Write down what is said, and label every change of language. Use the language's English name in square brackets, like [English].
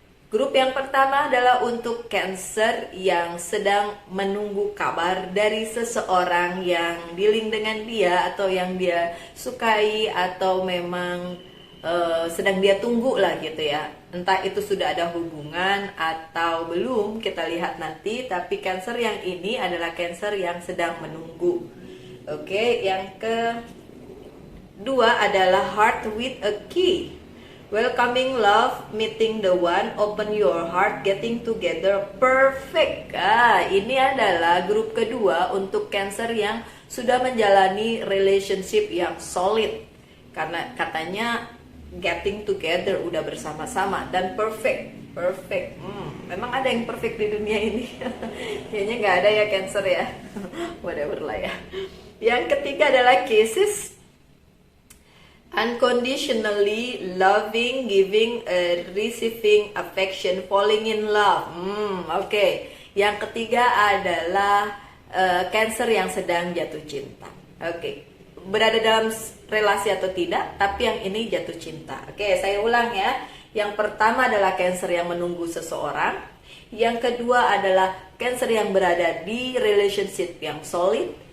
[Indonesian] Grup yang pertama adalah untuk Cancer yang sedang menunggu kabar dari seseorang yang dealing dengan dia atau yang dia sukai atau memang sedang dia tunggu lah gitu ya. Entah itu sudah ada hubungan atau belum, kita lihat nanti. Tapi Cancer yang ini adalah Cancer yang sedang menunggu. Oke, yang kedua adalah Heart with a Key. [English] Welcoming love, meeting the one, open your heart, getting together, perfect. [Indonesian] Ini adalah grup kedua untuk Cancer yang sudah menjalani relationship yang solid. Karena katanya getting together, udah bersama-sama, dan perfect. Memang ada yang perfect di dunia ini. Kayaknya nggak ada ya Cancer ya. Whatever lah ya. Yang ketiga adalah Kisses. [English] Unconditionally loving, giving, receiving affection, falling in love. [Indonesian] Oke. Yang ketiga adalah Cancer yang sedang jatuh cinta. Oke. Berada dalam relasi atau tidak, tapi yang ini jatuh cinta. Oke, saya ulang ya. Yang pertama adalah Cancer yang menunggu seseorang. Yang kedua adalah Cancer yang berada di relationship yang solid.